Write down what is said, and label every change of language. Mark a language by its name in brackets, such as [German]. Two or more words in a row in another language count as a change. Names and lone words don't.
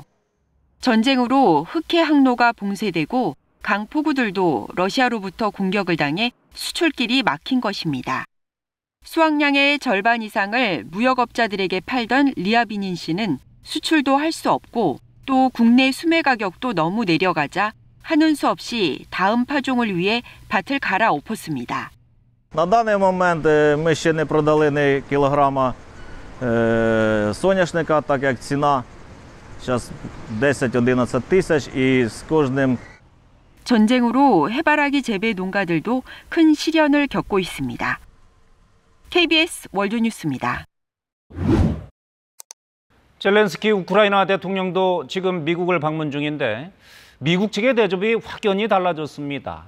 [Korean] 전쟁으로 흑해 항로가 봉쇄되고 강폭우들도 러시아로부터 공격을 당해 수출길이 막힌 것입니다. 수확량의 절반 이상을 무역업자들에게 팔던 리아비닌 씨는 수출도 할 수 없고 또 국내 수매 가격도 너무 내려가자 하는 수 없이 다음 파종을 위해 밭을 갈아엎었습니다. [Ukrainian] На даний момент ми ще не продали ні кілограма соняшника, так як ціна зараз 10-11 тисяч і з кожним [Korean] 전쟁으로 해바라기 재배 농가들도 큰 시련을 겪고 있습니다. KBS 월드뉴스입니다. 젤렌스키 우크라이나 대통령도 지금 미국을 방문 중인데 미국 측의 대접이 확연히 달라졌습니다.